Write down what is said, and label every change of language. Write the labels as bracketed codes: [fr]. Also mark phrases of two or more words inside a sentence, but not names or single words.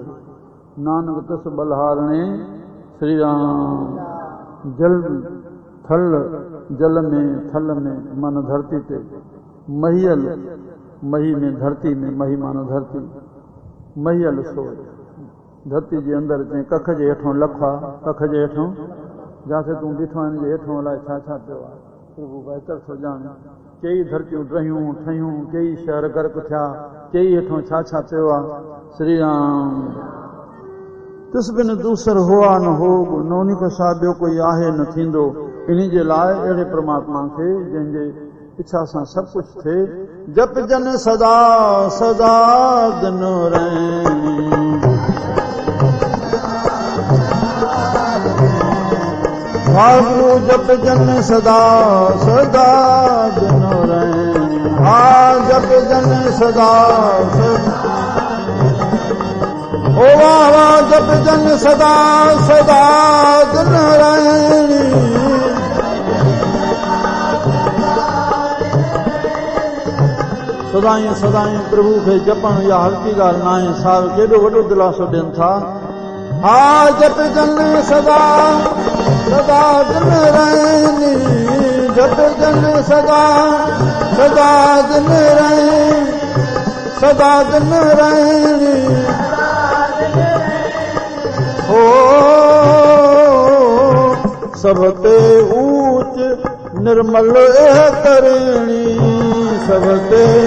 [pa] ਨਾਨਕ ਤਸ ਬਲਹਾਰਣੇ [sd] श्री राम, जल थल जल में थल में मन धरती ते, महियल मही में धरती में, मही मानो धरती, महियल सोए धरती जे अंदर जे कख जे हेठों लखा, कख जे हेठों जाते तूं ॾिठो आहिनि जे हेठों अलाए छा छा पियो आहे, प्रभु बहितर थो ॼाणे। कई धरतियूं ड्रहियूं ठहियूं, कई शहर गर्क थिया, कई हेठों छा छा पियो आहे। श्री राम [pa] ਤਿਸ ਬਿਨ ਦੂਸਰ ਹੁਆ ਨ ਹੋਗ, [sd] नोनी खां छा ॿियो कोई आहे न थींदो। इन जे लाइ अहिड़े परमात्मा खे जंहिंजे इच्छा सां सभु कुझु थिए, [pa] ਜਪ ਜਨ ਸਦਾ ਸਦਾ ਦਿਨ ਰਹਨੀ, ਵਾਹਿਗੁਰੂ ਜਪ ਜਨ ਸਦਾ ਸਦਾ ਦਿਨ ਰਹਨੀ, ਹਾ ਜਪ ਜਨ ਸਦਾ ਸਦਾ, ਓ ਵਾਹ ਵਾਹ ਜਪ ਜਨ ਸਦਾ ਸਦਾ ਦਿਨ ਰਹਨੀ, [sd] सदाई सदाई प्रभु खे जपण या हल्की ॻाल्हि न आहे। साहिब केॾो वॾो दिलासो ॾियनि था। [pa] ਹਾ ਜਪ ਜਨ ਸਦਾ ਸਦਾ ਦਿਨ ਰਹਨੀ, ਜਪ ਜਨ ਸਦਾ ਸਦਾ ਦਿਨ ਰਹਨੀ, ਸਦਾ ਦਿਨ ਰਹਨੀ, ਓ ਸਭ ਤੇ ਊਚ ਨਿਰਮਲ ਕਰਣੀ, ਸਭ ਤੇ